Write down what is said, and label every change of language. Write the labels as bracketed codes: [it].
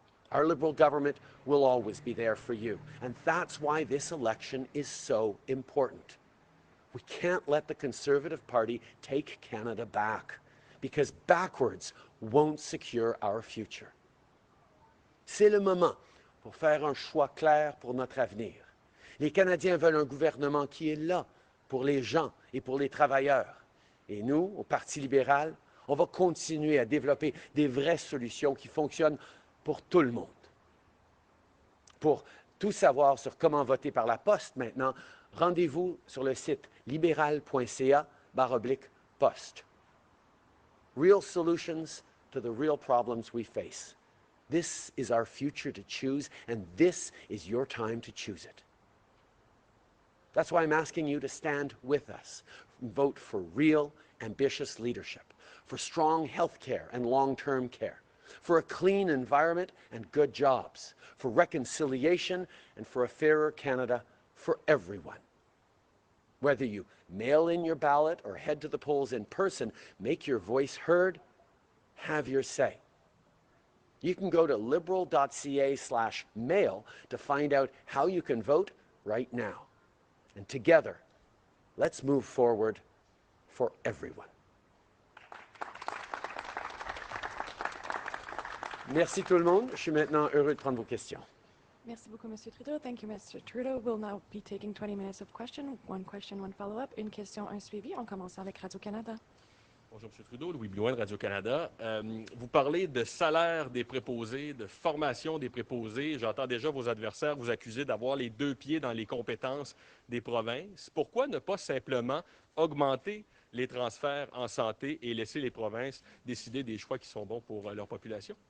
[en] Our Liberal government will always be there for you, and that's why this election is so important. We can't let the Conservative Party take Canada back, because backwards won't secure our future. [fr] C'est le moment pour faire un choix clair pour notre avenir. Les Canadiens veulent un gouvernement qui est là pour les gens et pour les travailleurs. Et nous, au Parti libéral, on va continuer à développer des vraies solutions qui fonctionnent pour tout le monde. Pour tout savoir sur comment voter par la poste maintenant, rendez-vous sur le site libéral.ca/poste. [en] Real solutions to the real problems we face. This is our future to choose, and this is your time to choose it. That's why I'm asking you to stand with us and vote for real, ambitious leadership, for strong health care and long-term care, for a clean environment and good jobs, for reconciliation and for a fairer Canada for everyone. Whether you mail in your ballot or head to the polls in person, make your voice heard, have your say. You can go to liberal.ca/mail to find out how you can vote right now. And together, let's move forward for everyone. [fr] Merci tout le monde. Je suis maintenant heureux de prendre vos questions. Merci beaucoup, Mr. Trudeau. [en] Thank you, Mr. Trudeau. We'll now be taking 20 minutes of question, one follow-up. [fr] Une question, un suivi. On commence avec Radio-Canada. Bonjour, M. Trudeau. Louis Blouin de Radio-Canada. Vous parlez de salaire des préposés, de formation des préposés. J'entends déjà vos adversaires vous accuser d'avoir les deux pieds dans les compétences des provinces. Pourquoi ne pas simplement augmenter les transferts en santé et laisser les provinces décider des choix qui sont bons pour leur population?